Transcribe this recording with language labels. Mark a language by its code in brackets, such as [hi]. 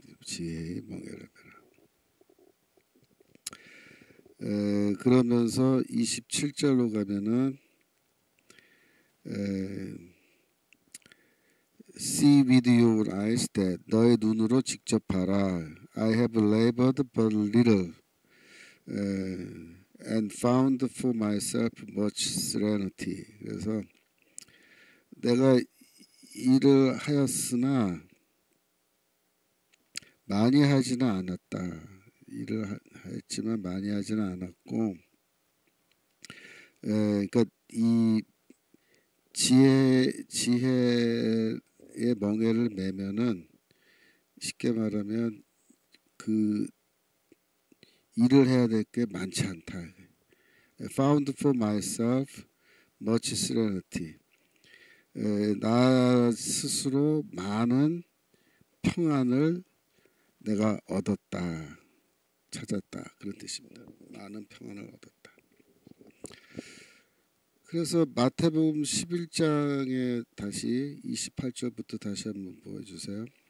[ko] 지혜의 멍에를 매라. 그러면서 27절로 가면은 [en] See with your eyes that [ko] 너의 눈으로 직접 봐라. [en] I have labored but little and found for myself much serenity. [ko] 그래서 내가 일을 하였으나 많이 하지는 않았다. 일을 했지만 많이 하지는 않았고, 그러니까 이 지혜의 멍에를 매면은 쉽게 말하면 그 일을 해야 될 게 많지 않다. [en] Found for myself much serenity. [ko] 나 스스로 많은 평안을 내가 얻었다, 찾았다, 그런 뜻입니다. 많은 평안을 얻었다. 그래서 마태복음 11장에 다시 28절부터 다시 한번 보여주세요.